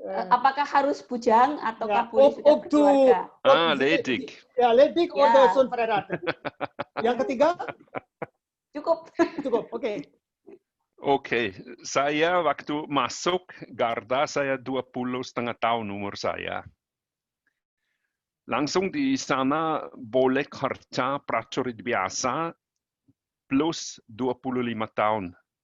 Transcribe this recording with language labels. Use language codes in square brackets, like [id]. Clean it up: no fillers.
[id] Apakah harus bujang ataukah boleh sudah berkeluarga? [de] Ledig. Ya, ledig oder schon verheiratet. [id] Yang ketiga? Cukup. Oke. Oke, saya waktu masuk Garda, saya 20,5 tahun umur saya. Langsung di sana boleh kerja prajurit biasa plus 25 tahun.